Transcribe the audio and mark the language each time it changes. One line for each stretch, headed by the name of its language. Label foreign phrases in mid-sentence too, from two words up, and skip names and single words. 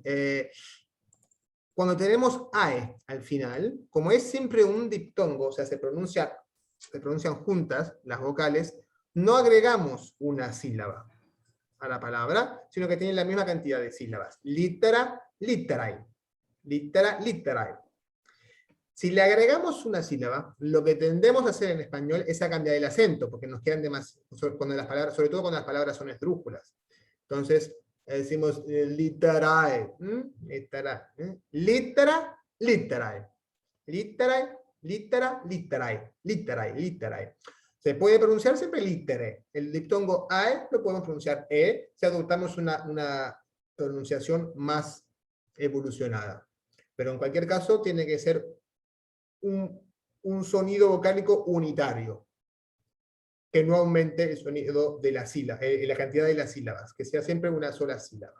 Spanish: Cuando tenemos AE al final, como es siempre un diptongo, o sea, se pronuncian juntas las vocales, no agregamos una sílaba a la palabra, sino que tienen la misma cantidad de sílabas. Litera, literae. Litera, literae. Si le agregamos una sílaba, lo que tendemos a hacer en español es a cambiar el acento, porque nos quedan demasiado, cuando las palabras, sobre todo cuando las palabras son esdrújulas. Entonces, decimos literae, litera, litera, literae, literae, litera, literae, literae, literae. Se puede pronunciar siempre litere. El diptongo ae lo podemos pronunciar e, si adoptamos una pronunciación más evolucionada. Pero en cualquier caso tiene que ser un sonido vocálico unitario, que no aumente el sonido de la sílaba, la cantidad de las sílabas, que sea siempre una sola sílaba.